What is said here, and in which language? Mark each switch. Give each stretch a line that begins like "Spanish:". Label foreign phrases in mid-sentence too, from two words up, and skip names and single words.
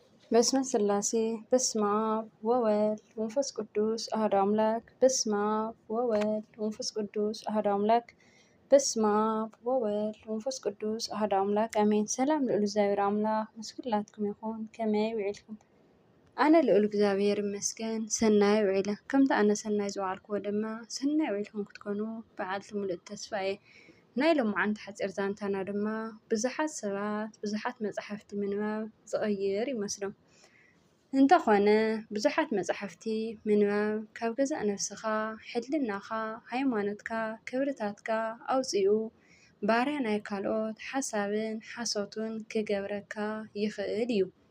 Geez: በስመ ስላሴ በስመ አብ ወወልድ ወመንፈስ ቅዱስ አሐዱ አምላክ። በስመ አብ ወወልድ ወመንፈስ ቅዱስ አሐዱ አምላክ። በስመ አብ ወወልድ ወመንፈስ ቅዱስ አሐዱ አምላክ አሜን።
Tigrinya: ሰላም ልዑል እግዚአብሔር አምላክ ምስ ኩላትኩም ይኹን። ከመይ ውዒልኩም? ኣነ ልዑል እግዚአብሔር ይመስገን ሰናይ ውዒለ። ከምቲ ኣነ ሰናይ ዝወዓልክዎ ድማ ሰናይ ውዒልኩም ክትኮኑ በዓልቲ ሙሉእ ተስፋ እየ። ናይ ሎማዓንቲ ሓፂር ዛንታና ድማ ብዙሓት ሰባት ብዙሓት መፅሓፍቲ ምንባብ ዝቕይር ይመስሎም። እንተኾነ ብዙሓት መፅሓፍቲ ምንባብ ካብ ገዛእ ነፍስኻ ሕልናኻ ሃይማኖትካ ክብርታትካ ኣውፂኡ ባርያ ናይ ካልኦት ሓሳብን ሓሶቱን ክገብረካ ይኽእል እዩ።